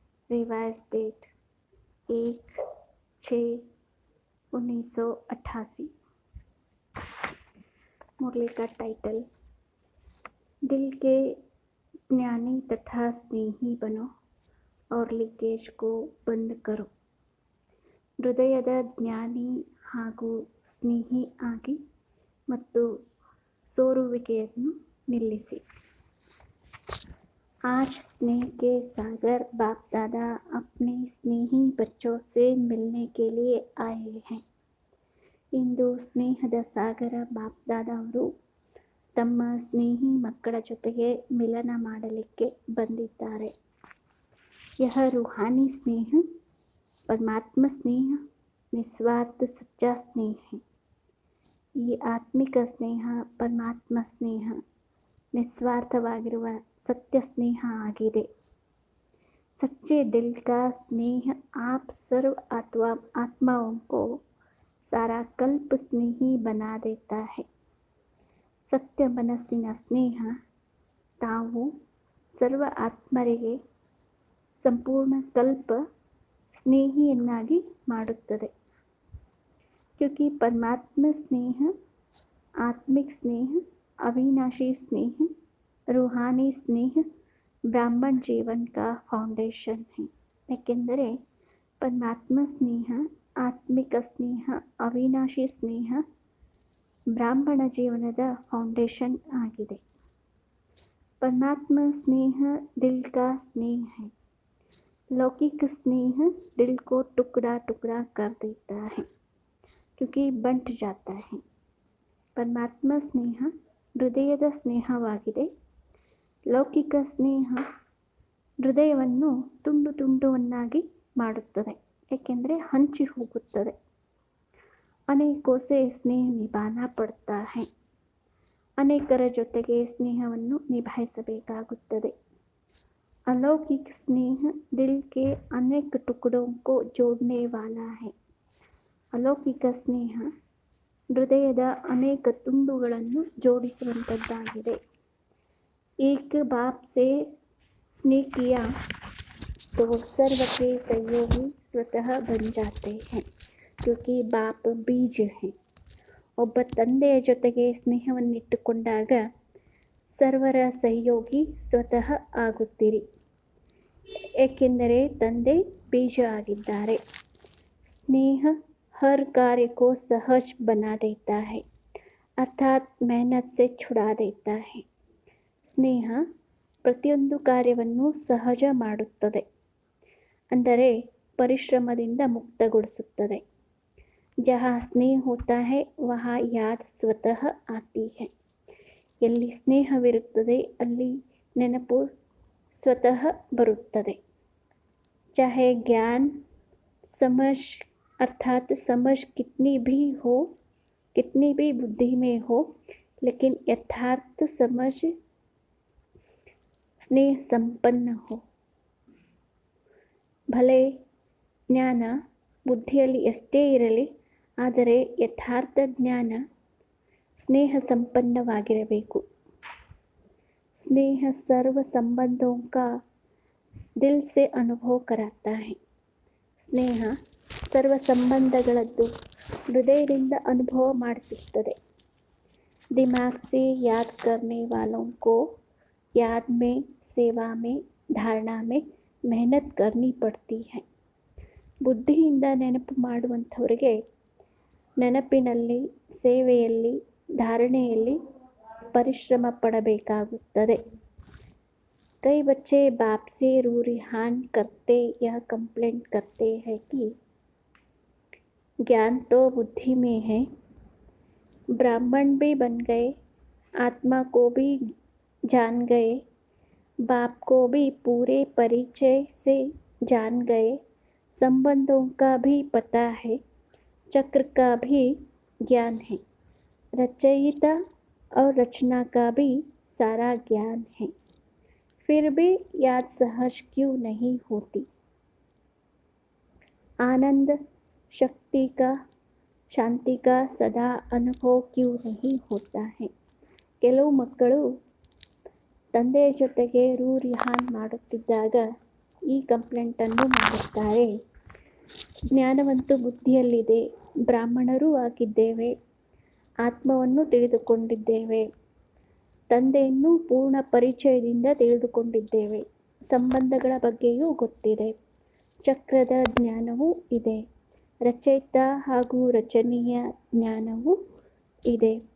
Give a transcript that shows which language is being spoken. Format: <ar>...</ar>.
<hi>Revise date 1/6/1988। मुरली का title, दिल के ज्ञानी तथा स्नेही बनो और लीकेज को बंद करो।</hi> <kn>ಹೃದಯದ ಜ್ಞಾನಿ ಹಾಗೂ ಸ್ನೇಹಿ ಆಗಿ ಮತ್ತು ಸೋರುವಿಕೆಯನ್ನು ನಿಲ್ಲಿಸಿ।</kn> <hi>आज स्नेह के सागर बाप दादा अपने स्नेही बच्चों से मिलने के लिए आए हैं।</hi> <kn>ಇಂದು ಸ್ನೇಹದ ಸಾಗರ ಬಾಪ್ ದಾದಾ ಅವರು ತಮ್ಮ ಸ್ನೇಹಿ ಮಕ್ಕಳ ಜೊತೆಗೆ ಮಿಲನ ಮಾಡಲಿಕ್ಕೆ ಬಂದಿದ್ದಾರೆ।</kn> <hi>यह रूहानी स्नेह परमात्मा स्नेह निस्वार्थ सच्चा स्नेह है।</hi> <kn>ಈ ಆತ್ಮಿಕ ಸ್ನೇಹ ಪರಮಾತ್ಮ ಸ್ನೇಹ ನಿಸ್ವಾರ್ಥವಾಗಿರುವ सत्य स्नेह आಗಿದೆ।</kn> <hi>सच्चे दिल का स्नेह आप सर्व आत्माओं को सारा कल्प स्नेही बना देता है।</hi> <kn>सत्य ಮನಸ್ಸಿನ ಸ್ನೇಹ ತಾವು ಸರ್ವ ಆತ್ಮರಿಗೆ ಸಂಪೂರ್ಣ ಕಲ್ಪ ಸ್ನೇಹಿಯನ್ನಾಗಿ ಮಾಡುತ್ತದೆ।</kn> <hi>क्योंकि परमात्मा स्नेह आत्मिक स्नेह अविनाशी स्नेह रूहानी स्नेह ब्राह्मण जीवन का फाउंडेशन है।</hi> <kn>ಏಕೆಂದರೆ ಪರಮಾತ್ಮ ಸ್ನೇಹ ಆತ್ಮಿಕ ಸ್ನೇಹ ಅವಿನಾಶಿ ಸ್ನೇಹ ಬ್ರಾಹ್ಮಣ ಜೀವನದ ಫೌಂಡೇಶನ್ ಆಗಿದೆ।</kn> <hi>परमात्मा स्नेह दिल का स्नेह है। लौकिक स्नेह दिल को टुकड़ा टुकड़ा कर देता है क्योंकि बंट जाता है।</hi> <kn>परमात्मा स्नेह ಹೃದಯದ ಸ್ನೇಹವಾಗಿದೆ। ಲೌಕಿಕ ಸ್ನೇಹ ಹೃದಯವನ್ನು ತುಂಡು ತುಂಡುವನ್ನಾಗಿ ಮಾಡುತ್ತದೆ, ಏಕೆಂದರೆ ಹಂಚಿ ಹೋಗುತ್ತದೆ।</kn> <hi>ಅನೇಕೋ ಸೆ ಸ್ನೇಹ ನಿಭಾನಾ ಪಡ್ತಾ है।</hi> <kn>ಅನೇಕರ ಜೊತೆಗೆ ಸ್ನೇಹವನ್ನು ನಿಭಾಯಿಸಬೇಕಾಗುತ್ತದೆ।</kn> <hi>अलौकिक स्नेह दिल के अनेक टुकड़ों को जोड़ने वाला है।</hi> <kn>अलौकिक स्नेह ಹೃದಯದ ಅನೇಕ ತುಂಡುಗಳನ್ನು ಜೋಡಿಸುವಂಥದ್ದಾಗಿದೆ।</kn> <hi>एक बाप से स्नेह किया तो सर्व के सहयोगी स्वतः बन जाते हैं क्योंकि बाप बीज है।</hi> <kn>ಒಬ್ಬ ತಂದೆಯ ಜೊತೆಗೆ ಸ್ನೇಹವನ್ನಿಟ್ಟುಕೊಂಡಾಗ ಸರ್ವರ ಸಹಯೋಗಿ ಸ್ವತಃ ಆಗುತ್ತೀರಿ, ಏಕೆಂದರೆ ತಂದೆ ಬೀಜ ಆಗಿದ್ದಾರೆ।</kn> <hi>ಸ್ನೇಹ हर कार्य को सहज बना देता है अर्थात मेहनत से छुड़ा देता है।</hi> <kn>ಸ್ನೇಹ ಪ್ರತಿಯೊಂದು ಕಾರ್ಯವನ್ನು ಸಹಜ ಮಾಡುತ್ತದೆ, ಅಂದರೆ ಪರಿಶ್ರಮದಿಂದ ಮುಕ್ತಗೊಳಿಸುತ್ತದೆ।</kn> <hi>जहाँ स्नेह होता है वहाँ याद स्वतः आती है।</hi> <kn>ಎಲ್ಲಿ ಸ್ನೇಹವಿರುತ್ತದೆ ಅಲ್ಲಿ ನೆನಪು ಸ್ವತಃ ಬರುತ್ತದೆ।</kn> <hi>चाहे ज्ञान समझ अर्थात समझ कितनी भी बुद्धि में हो, लेकिन यथार्थ समझ स्नेह संपन्न हो।</hi> <kn>भले ಜ್ಞಾನ ಬುದ್ಧಿಯಲ್ಲಿ ಎಷ್ಟೇ ಇರಲಿ, ಆದರೆ ಯಥಾರ್ಥ ಜ್ಞಾನ ಸ್ನೇಹ ಸಂಪನ್ನವಾಗಿರಬೇಕು।</kn> <hi>स्नेह सर्व संबंधों का दिल से अनुभव कराता है।</hi> <kn>ಸ್ನೇಹ ಸರ್ವ ಸಂಬಂಧಗಳದ್ದು ಹೃದಯದಿಂದ ಅನುಭವ ಮಾಡಿಸುತ್ತದೆ।</kn> <hi>दिमाग से याद करने वालों को याद में, सेवा में, धारणा में मेहनत करनी पड़ती है।</hi> <kn>ಬುದ್ಧಿಯಿಂದ ನೆನಪು ಮಾಡುವಂಥವರಿಗೆ ನೆನಪಿನಲ್ಲಿ, ಸೇವೆಯಲ್ಲಿ, ಧಾರಣೆಯಲ್ಲಿ ಪರಿಶ್ರಮ ಪಡಬೇಕಾಗುತ್ತದೆ।</kn> <hi>कई बच्चे बाप से रूरिहान करते यह कंप्लेंट करते हैं कि ज्ञान तो बुद्धि में है, ब्राह्मण भी बन गए, आत्मा को भी जान गए, बाप को भी पूरे परिचय से जान गए, संबंधों का भी पता है, चक्र का भी ज्ञान है, रचयिता और रचना का भी सारा ज्ञान है, फिर भी याद सहज क्यों नहीं होती। आनंद शक्ति का ಶಾಂತಿ का ಸದಾ ಅನುಭವ ಕ್ಯೂ नहीं होता है.</hi> <kn>ಕೆಲವು ಮಕ್ಕಳು ತಂದೆಯ ಜೊತೆಗೆ ರೂರಿಹಾನ್ ಮಾಡುತ್ತಿದ್ದಾಗ ಈ ಕಂಪ್ಲೇಂಟನ್ನು ಮಾಡುತ್ತಾರೆ. ಜ್ಞಾನವಂತೂ ಬುದ್ಧಿಯಲ್ಲಿದೆ, ಬ್ರಾಹ್ಮಣರೂ ಆಗಿದ್ದೇವೆ, ಆತ್ಮವನ್ನು ತಿಳಿದುಕೊಂಡಿದ್ದೇವೆ, ತಂದೆಯನ್ನು ಪೂರ್ಣ ಪರಿಚಯದಿಂದ ತಿಳಿದುಕೊಂಡಿದ್ದೇವೆ, ಸಂಬಂಧಗಳ ಬಗ್ಗೆಯೂ ಗೊತ್ತಿದೆ, ಚಕ್ರದ ಜ್ಞಾನವೂ ಇದೆ, ರಚಯಿತ ಹಾಗೂ ರಚನೀಯ ಜ್ಞಾನವೂ ಇದೆ.</kn>